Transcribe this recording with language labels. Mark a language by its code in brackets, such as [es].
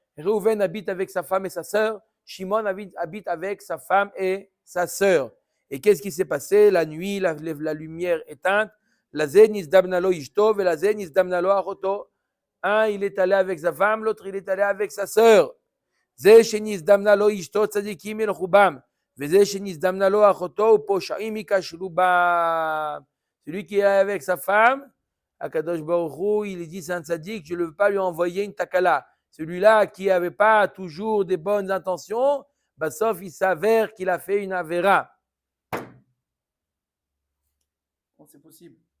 [fr] Réhouven habite avec sa femme et sa sœur. Shimon habite avec sa femme et sa sœur. Et qu'est-ce qui s'est passé? La nuit, la lumière éteinte. [he] La zenis damnalo ishto, et la zenis damnalo achoto. [fr] Un, il est allé avec sa femme, l'autre, il est allé avec sa sœur. [he] זה שנזדמנה לו אשתו צדיקים ילכו בם, וזה שנזדמנה לו אחותו ופושעים ייכשלו בם. [fr] Celui qui est avec sa femme, Akadosh Baruch Hu, il dit c'est un tzadik, je ne veux pas lui envoyer une takala. Celui-là qui n'avait pas toujours des bonnes intentions, bah, sauf il s'avère qu'il a fait une avera. c'est possible.